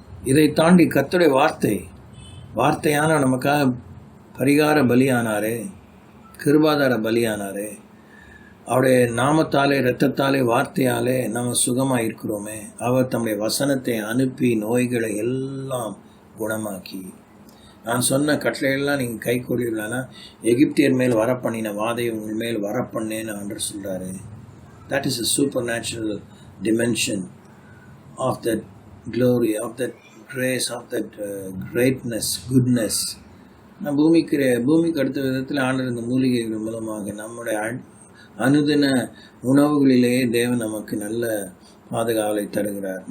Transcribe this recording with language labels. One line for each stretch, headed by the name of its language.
Tamil: இதை தாண்டி கர்த்தருடைய வார்த்தையான நமக்காக பரிகார பலியானாரே, கிருபாதார பலியானாரே, அவருடைய நாமத்தாலே, இரத்தத்தாலே, வார்த்தையாலே நம்ம சுகமாக இருக்கிறோமே. அவர் தம்முடைய வசனத்தை அனுப்பி நோய்களை எல்லாம் குணமாக்கி, நான் சொன்ன கட்டளையெல்லாம் நீங்கள் கை கொள்ளலான்னா எகிப்தியர் மேல் வரப்பண்ணின வாதையை உங்கள் மேல் வரப்பண்ணேன்னு ஆண்டவர் சொல்கிறாரு.
English: That is a supernatural dimension of that glory, of that grace, of that greatness, goodness.
Tamil: நான் பூமிக்கு அடுத்த விதத்தில் ஆண்டவர் இந்த மூலிகைகள் மூலமாக நம்முடைய அனுதின உணவுகளிலேயே தேவன் நமக்கு நல்ல பாதுகாவலை தருகிறார்.